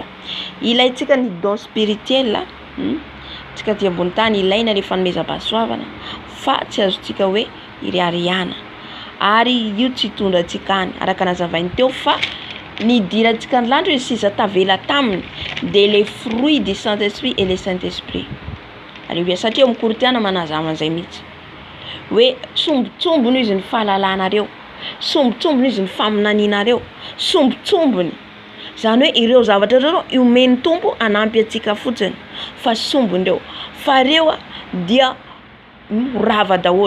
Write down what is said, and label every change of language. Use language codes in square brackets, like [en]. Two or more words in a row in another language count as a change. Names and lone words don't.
[mg] Ilaitsika ny [fr] don spirituel. [mg] Tsika ty ambony tany ilaina le fanomezam-pahasoavana, fa tsy azontsika hoe iriariana. Ary io tsy hitondra antsika any araka nazavainy teo, fa ny dirantsika ny landro izy sisa tavela taminy de [fr] les fruits du Saint-Esprit [mg] et le Saint-Esprit. Alléluia. Satria amin'ny Koritiana manazava an'izay mihitsy hoe sombotsombony izy ny fahalalànareo, sombotsombony izy ny faminanianareo, sombotsombony. Zany hoe ireo zavatra reo iomen'ny tompo anampy antsika fotsiny, fa sombondreo. Fa reo dia rava daholo.